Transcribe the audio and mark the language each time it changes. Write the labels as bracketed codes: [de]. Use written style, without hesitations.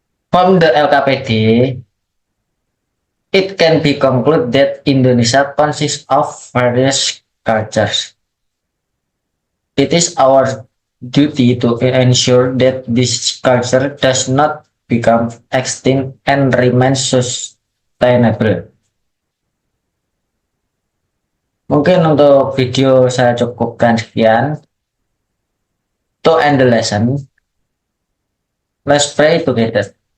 [en] From the LKPD, it can be concluded that Indonesia consists of various cultures. It is our duty to ensure that this culture does not become extinct and remain sustainable. [id] Mungkin untuk video saya cukupkan sekian. [en] To end the lesson, let's pray together.